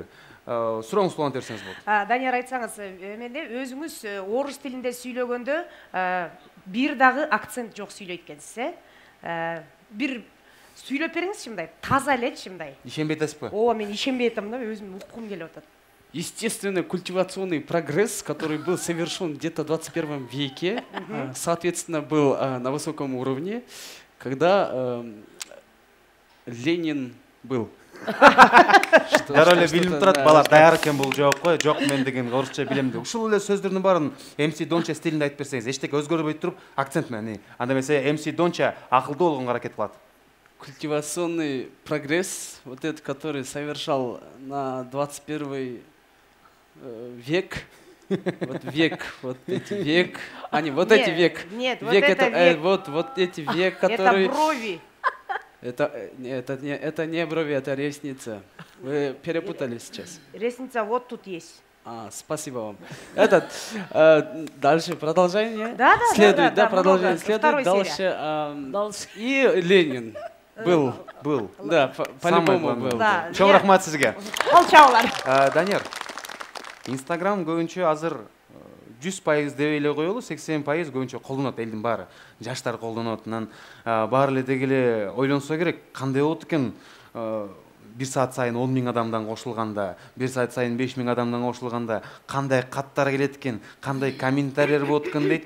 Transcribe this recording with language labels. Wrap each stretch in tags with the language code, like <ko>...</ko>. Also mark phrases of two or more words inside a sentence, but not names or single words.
<ky>Сурооңузду улант берсеңиз болот. Данияр айтсаңыз, менде өзүңүз орус тилинде сүйлөгөндө бир дагы акцент жок сүйлөйт экенсиз, бир сүйлөп бериңизчи мындай, таза элечи мындай. Ишенбей атасызбы? Ооба, мен ишенбей атам да, өзүм уккум келип атат.</ky> <ru>Естественный культивационный прогресс, который был совершен где-то в 21 веке, соответственно, был на высоком уровне, когда Ленин был.</ru> <ky>Дароо эле билинип турат, бала даяр экен бул жооп кой. Жок, мен деген орусча билем деп. Ушул эле сөздөрдүн баарын MC Донча стилинде айтып берсеңиз, эчтеке өзгөрбөй туруп, акцент менен. Анда эмесе MC Донча акылдуу болгонго аракет кылат.</ky> <ru>Культивационный прогресс, вот этот, который совершал на 21 век, вот век, вот эти век, вот эти век. Нет, вот век это век. Вот эти век, которые... Это брови. Это не брови, это ресница. Вы перепутали сейчас. Ресница вот тут есть. Спасибо вам. Дальше продолжение. Да, следует, да, продолжение много. следует. Дальше. И Ленин был. Да, по-любому был. Да.</ru> <ky>Чоң рахмат сизге. Молчаулар. Данияр, Instagram көбүнчө азыр 100% деп эле коелу, 80% көбүнчө колдонот элдин баары. Жаштар колдонот, анан баары эле деги эле ойлонсо керек, кандай болот экен 1 саат сайын 10 000 адамдан кошулганда, 1 саат сайын 5 000 адамдан кошулганда кандай каттар келет экен, кандай комментарийлер болот экен дейт.</ky>